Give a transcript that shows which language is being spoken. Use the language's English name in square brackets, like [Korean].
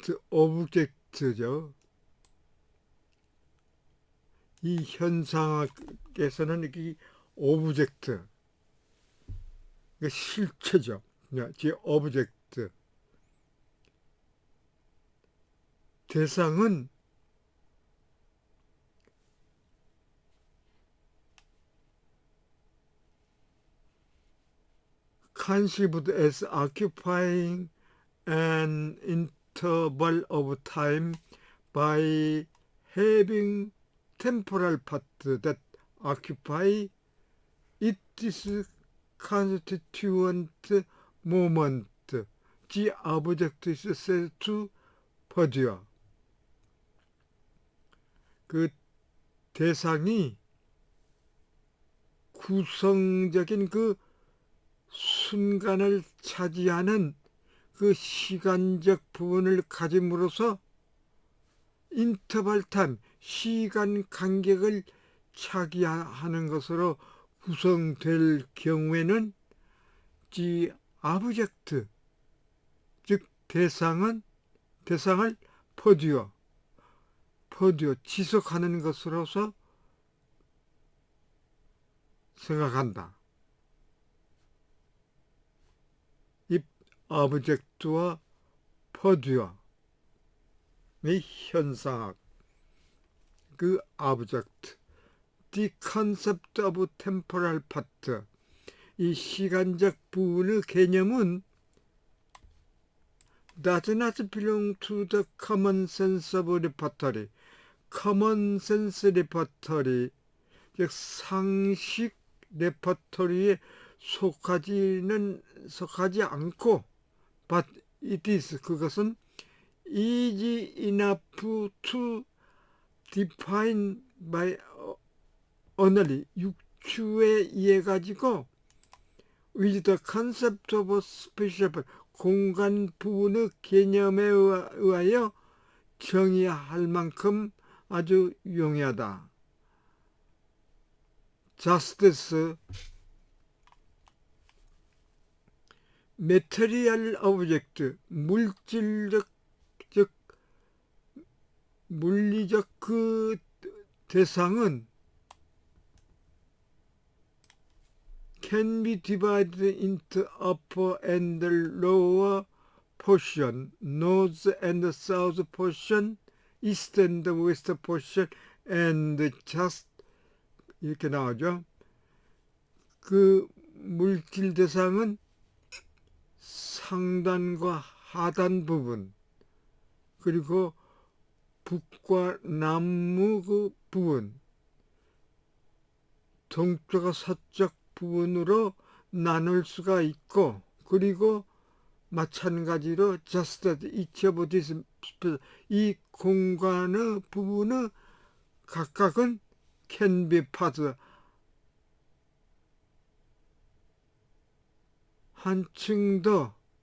[Korean] 오브젝트죠. 이 현상학에서는 이 오브젝트, 실체죠. 오브젝트. 대상은 [English] conceived as occupying an interval of time by having temporal part that occupy it is constituent moment. The object is said to perdure. [Korean] 그 대상이 구성적인 그 순간을 차지하는 그 시간적 부분을 가짐으로써 인터벌 타임, 시간 간격을 차지하는 것으로 구성될 경우에는 이 오브젝트, 즉 대상을 퍼듀어, 지속하는 것으로서 생각한다. 이 오브젝트와 퍼듀어의 현상학, 그 오브젝트, [English] the concept of temporal part, [Korean] 이 시간적 부분의 개념은 [English] does not belong to the common sense of repertory. common sense repertory, [Korean] 즉 상식 레퍼토리에 속하지 않고, [English] but it is, 그것은 easy enough to define by only, [Korean] 육추에 의해 가지고 [English] with the concept of spatial, [Korean] 공간 부분의 개념에 의하여 정의할 만큼 아주 용이하다. [English] just as material object, [Korean] 물질적, 즉 물리적 그 대상은 [English] can be divided into upper and lower portion, north and south portion, east and west portion, and just [Korean] 이렇게 나오죠. 그 물질 대상은 상단과 하단 부분, 그리고 북과 남무 그 부분, 동쪽과 서쪽 부분으로 나눌 수가 있고, 그리고 마찬가지로 [English] just as each of these, [Korean] 이 공간의 부분의 각각은 [English] can be part, [Korean] 한층 더